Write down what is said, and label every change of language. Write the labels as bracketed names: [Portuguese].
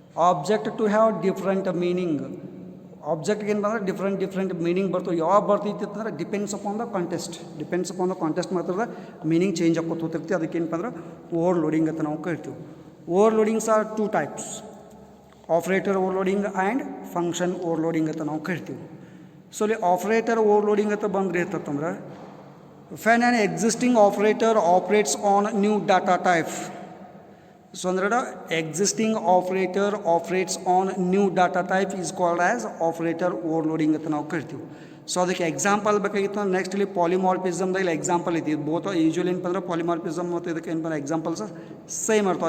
[English] object to have different meaning, [Kannada] ಆಬ್ಜೆಕ್ಟ್ಗೆ ಏನು ಬಂದರೆ different meaning ಬರ್ತವೆ. ಯಾವಾಗ ಬರ್ತೈತಿ ಅಂತಂದ್ರೆ [English] depends upon the contest [Kannada] ಮಾತ್ರ ಮೀನಿಂಗ್ ಚೇಂಜ್ ಆಗೋದು ಹೋಗ್ತಿರ್ತಿ. ಅದಕ್ಕೆ ಏನಪ್ಪ ಅಂದ್ರೆ ಓವರ್ಲೋಡಿಂಗ್ ಅಂತ ನಾವು ಕರಿತೀವಿ. [English] overloadings are two types, operator overloading and function overloading [Kannada] ಅಂತ ನಾವು ಕರಿತೀವಿ. ಸೊ ಇಲ್ಲಿ ಆಪ್ರೇಟರ್ ಓವರ್ಲೋಡಿಂಗ್ ಅಂತ ಬಂದರೆ ಇರ್ತಂದ್ರೆ [English] when an existing operator operates on new data type. So ಅಂದ್ರೆ existing operator operates on new data type is called as operator overloading [Kannada] ಅಂತ ನಾವು ಕರಿತೀವಿ. ಸೊ ಅದಕ್ಕೆ ಎಕ್ಸಾಂಪಲ್ ಬೇಕಾಗಿತ್ತು ಅಂದ್ರೆ ನೆಕ್ಸ್ಟ್ ಇಲ್ಲಿ ಪಾಲಿಮಾರ್ಫಿಸಮ್ದಾಗ ಇಲ್ಲಿ ಎಕ್ಸಾಂಪಲ್ ಐತಿ. ಬೋತ್ ಯೂಶ್ವಲಿ ಏನಪ್ಪ ಅಂದ್ರೆ ಪಾಲಿಮಾರ್ಫಿಸಮ್ ಮತ್ತು ಇದಕ್ಕೆ ಏನಪ್ಪ ಎಕ್ಸಾಂಪಲ್ಸ್ ಸೇಮ್ ಇರ್ತಾವೆ.